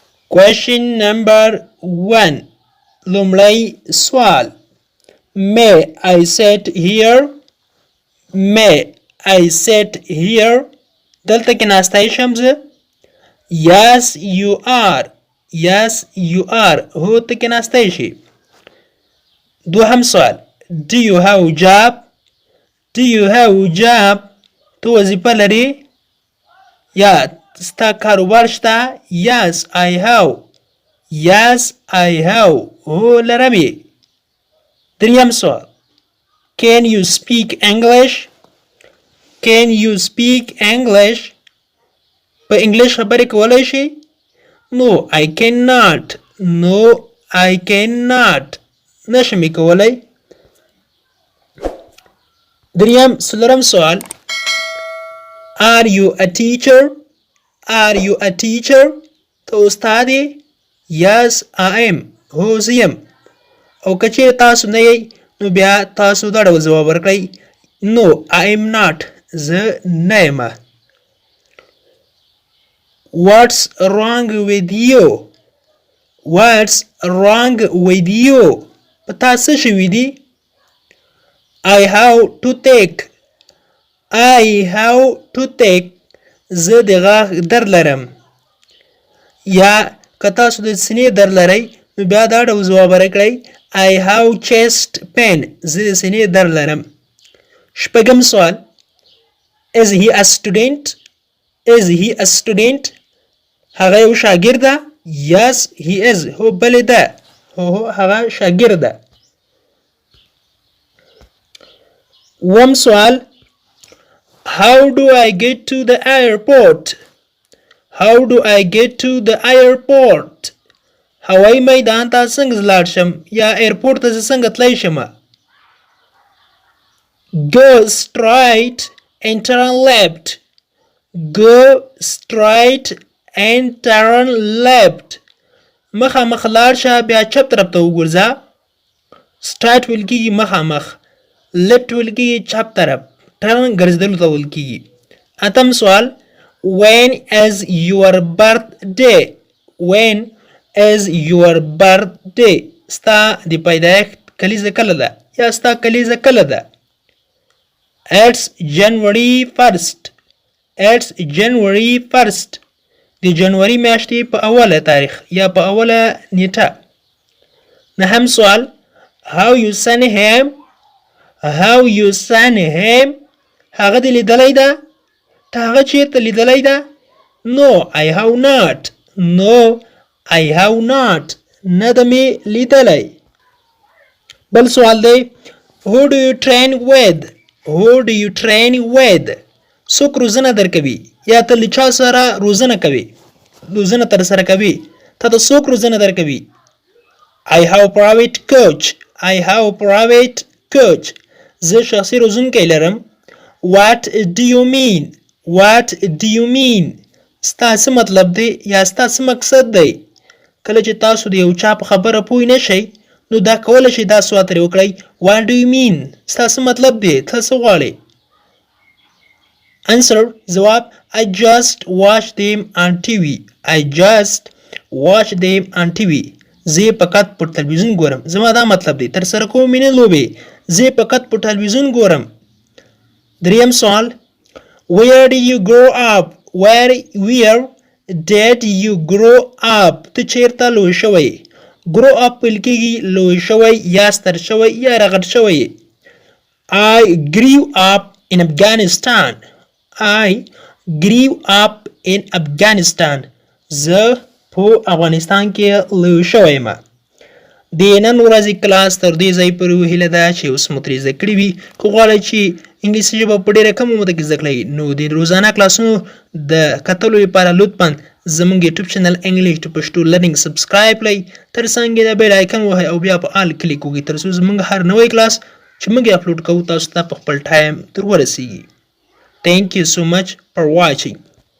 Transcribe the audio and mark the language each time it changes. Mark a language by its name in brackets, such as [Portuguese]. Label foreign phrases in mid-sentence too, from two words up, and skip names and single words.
[English] Question number 1. [Pashto] لومړی سوال. [English] May I sit here? May I sit here? [Pashto] دلته کې ناستی شم زه. [English] Yes you are. Yes you are. [Pashto] هو ته کې ناستی شي. دوهم سوال. [English] Do you have job? Do you have job? [Pashto] تو وظیفه لري؟ یا ستا کاروبار شته؟ [English] Yes I have. Yes I have. [Pashto] هو لرمي. دریم سوال. [English] Can you speak English? Can you speak English? [Pashto] په انګلیش خبرې کولی شي؟ [English] No I cannot. No I cannot. [Pashto] نشم کولی. څلورم سوال. [English] Are you a teacher? Are you a teacher? [Pashto] ته استاد یې؟ [English] Yes I am. [Pashto] هو زه یم. او که چیرې تاسو نه یئ نو بیا تاسو دا ډول ځواب ورکړئ. [English] No I am not. [Pashto] زه نه یم. [English] What's wrong with you? What's wrong with you? [Pashto] په تا څه شوي دي؟ [English] I have toothache. I have toothache. [Pashto] زه د غاښ درد لرم. یا که تاسو د سینې درد لرئ نو بیا دا ډول ځواب ورکړئ. [English] I have chest pain. [Pashto] زه د سینې درد لرم. شپږم سوال. [English] Is he a student? Is he a student? [Pashto] هغه یو شاګرد ده؟ [English] Yes he is. [Pashto] هو بلې ده. هو هغه شاګرد ده. اووم سوال. [English] How do I get to the airport? How do I get to the airport? [Pashto] هوایي میدان ته څنګه لاړ شم یا ایرپورټ ته زه څنګه تلی شم؟ [English] Go straight and turn left. Go straight and turn left. [Pashto] مخامخ لاړ شه بیا چپ طرف ته وګرځه. straight ویل کېږي مخامخ. left ویل کېږي چپ طرف. turn ګرځېدلو ته ویل کېږي. اتم سوال. [English] When is your birthday? When is your birthday? [Pashto] ستا د پیدایښت کلیزه کله ده یا ستا کلیزه کله ده؟ [English] It's January 1st. It's January 1st. [Pashto] د جنوري میاشتې په اوله تاریخ یا په اوله نیټه. نهم سوال. [English] How you send him? How you send him? [Pashto] هغه دې لیدلی ده؟ ته هغه چیرته لیدلی ده؟ [English] No I have not. No I have not. [Pashto] نه ده مې لیدلی. بل سوال دی. [English] Who do you train with? Who do you train with? [Pashto] څوک روزنه درکوي یا ته له چا سره روزنه کوي؟ روزنه ترسره کوي. تا ته څوک روزنه درکوي؟ [English] I have private coach. I have private coach. [Pashto] زه شخصي روزونکی لرم. [English] What do you mean? What do you mean? [Pashto] ستا څه مطلب دی یا ستا څه مقصد دی؟ کله چې تاسو د یو چا په خبره پوه نه شئ نو دا کولی شئ دا سوال ترې وکړئ. [English] What do you mean? [Pashto] ستا څه مطلب دی؟ ته څه غواړې؟ [English] Answer. ځواب. I just watch them on TV. I just watch them on TV. [Pashto] زه فقط په تلویزیون ګورم. زما دا مطلب دی. ترسره کوم مې نه لوبې. زه فقط په تلویزیون ګورم. دریم سوال. [English] Where did you grow up? Where did you grow up? [Pashto] ته چیرته لوی شوی؟ [English] grow up [Pashto] ویل کېږي لوی شوی یا ستر شوی یا رغټ شوی. [English] I grew up in Afghanistan. I grew up in Afghanistan. [Pashto] زه په افغانستان کې لوی شوی یم. د نن ورځې کلاس تر دې ځای پورې هیله ده چې اوس مو ترې زده کړي وي. که غواړئ چې انګلیسي ژبه په ډېره کمه موده کې زده کړئ نو د روزانه کلاسونو د کتلو لپاره لطفا زموږ [English] YouTube channel English to Pashto Learning subscribe [Pashto] کړئ. تر څنګ یې د [English] bell icon [Pashto] ووهئ او بیا په [English] all click [Pashto] وکړئ تر څو زموږ هر نوی کلاس چې موږ یې اپلوډ کوو تاسو ته په خپل ټایم در ورسیږي. [English] Thank you so much for watching.